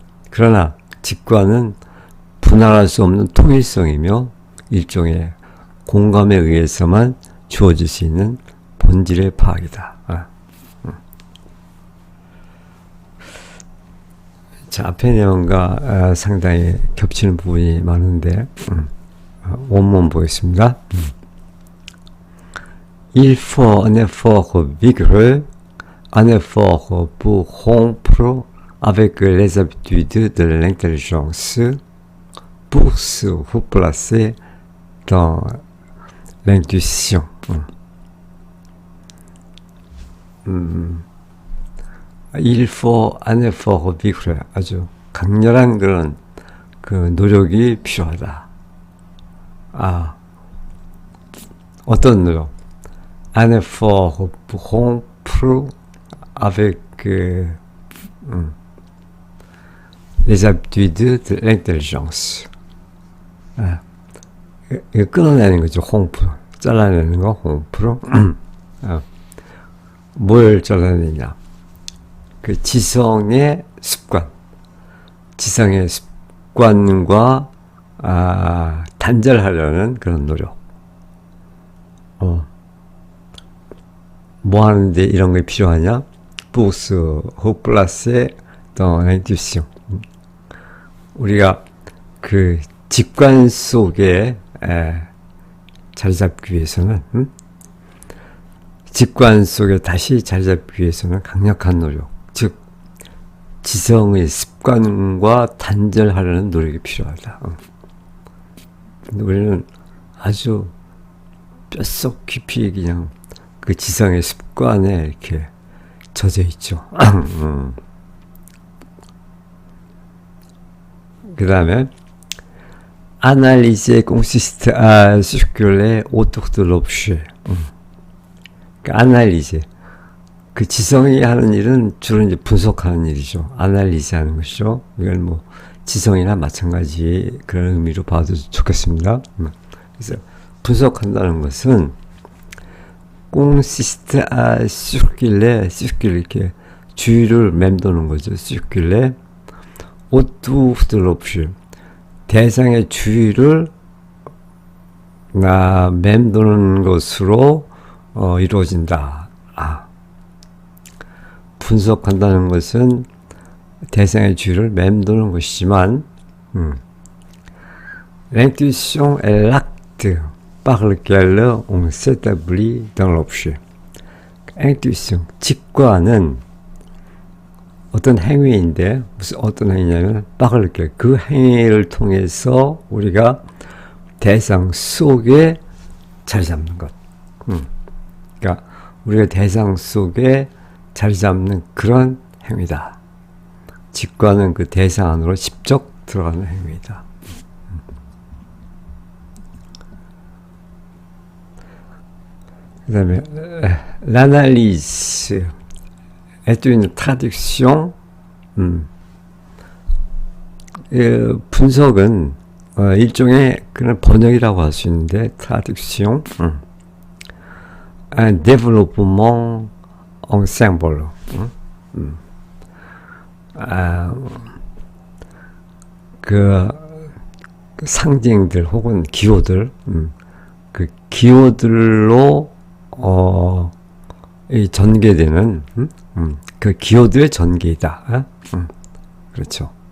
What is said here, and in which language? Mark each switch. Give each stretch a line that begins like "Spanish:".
Korean: 그러나 직관은 분할할 수 없는 통일성이며 일종의 공감에 의해서만 주어질 수 있는 본질의 파악이다. 자, 앞에 내용과 상당히 겹치는 부분이 많은데 원문 보겠습니다.
French: Il faut un effort vigoureux, un effort pour rompre avec les habitudes de l'intelligence, pour se replacer dans l'intuition. Il faut un effort vigoureux.
Korean: 아주 강렬한 그런 그 노력이 필요하다. 어떤 노력?
French: Un effort pour rompre avec les habitudes de l'intelligence.
Korean: 이거 끊어내는 거죠. rompre. 잘라내는 거, rompre. 뭘 잘라내냐? 그 지성의 습관. 지성의 습관과 단절하려는 그런 노력. 뭐 하는데 이런 게 필요하냐?
French: Pour se replacer dans l'intuition.
Korean: 우리가 그 직관 속에 자리 잡기 위해서는 직관 속에 다시 자리 잡기 위해서는 강력한 노력, 즉 지성의 습관과 단절하려는 노력이 필요하다. 근데 우리는 아주 뼛속 깊이 그냥 그 지성의 습관에 이렇게 젖어 있죠. 그 다음에
French: Analyser consiste à circuler autour de l'objet. 아날리제.
Korean: 그 지성이 하는 일은 주로 이제 분석하는 일이죠. 아날리제 하는 것이죠. 이건 뭐 지성이나 마찬가지 그런 의미로 봐도 좋겠습니다. 그래서 분석한다는 것은
French: consiste à circuler,
Korean: 이렇게 주위를 맴도는 거죠.
French: circuler autour de l'objet.
Korean: 대상의 주위를 맴도는 것으로 이루어진다. 분석한다는 것은 대상의 주위를 맴도는 것이지만
French: l'intuition est l'acte par lequel on s'établit dans l'objet.
Korean: intuition, 직관은 어떤 행위인데 무슨 어떤 행위냐면
French: par lequel,
Korean: 그 행위를 통해서 우리가 대상 속에 자리 잡는 것. 그러니까 우리가 대상 속에 자리 잡는 그런 행위다. 직관은 그 대상 안으로 직접 들어가는 행위다.
French: 그 다음에 l'analyse est une traduction.
Korean: 분석은 일종의 그런 번역이라고 할 수 있는데 traduction.
French: un développement en symbole.
Korean: 그 상징들 혹은 기호들, 그 기호들로 이 전개되는 그 기호들의 전개이다. 그렇죠.